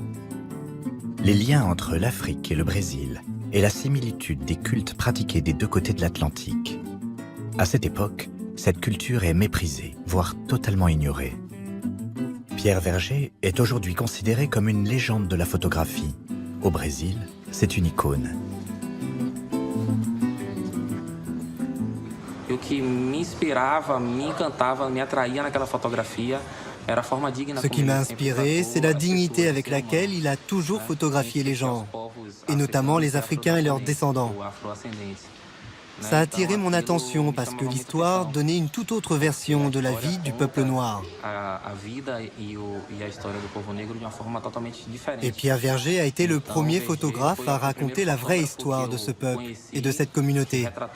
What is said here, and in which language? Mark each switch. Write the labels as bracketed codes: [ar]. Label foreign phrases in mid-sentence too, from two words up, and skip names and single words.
[fr] Les liens entre l'Afrique et le Brésil et la similitude des cultes pratiqués des deux côtés de l'Atlantique. À cette époque, cette culture est méprisée, voire totalement ignorée. Pierre Verger est aujourd'hui considéré comme une légende de la photographie. Au Brésil, c'est une icône. [pt] E o que me inspirava, me encantava, me atraía naquela fotografia era a forma digna. [fr] Ce qui m'a inspiré, c'est la dignité avec laquelle il a toujours photographié les gens, et notamment les Africains et leurs descendants. Ça a attiré mon attention parce que l'histoire donnait une toute autre version de la vie du peuple noir. Et Pierre Verger a été le premier photographe à raconter la vraie histoire de ce peuple et de cette communauté.